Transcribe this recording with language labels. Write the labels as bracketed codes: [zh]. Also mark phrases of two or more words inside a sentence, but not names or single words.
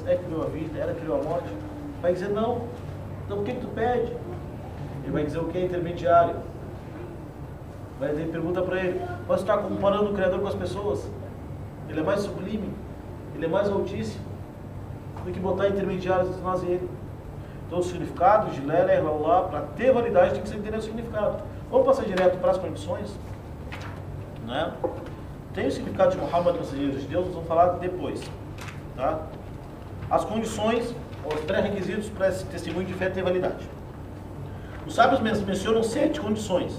[pt] Ela que criou a vida? Ela que criou a morte? Vai dizer não. Então por que tu pede? Ele vai dizer o que é intermediário. Vai ter pergunta para ele, mas você está comparando o Criador com as pessoas? Ele é mais sublime, ele é mais altíssimo do que botar intermediários entre nós e ele. Então o significado de [ar] لا إله إلا الله, [pt] para ter validade, tem que ser entender o significado. Vamos passar direto para as condições, né? Tem o significado de Muhammad, mensageiro de Deus, nós vamos falar depois, tá? As condições, os pré-requisitos para esse testemunho de fé ter validade. Os sábios mencionam 7 condições.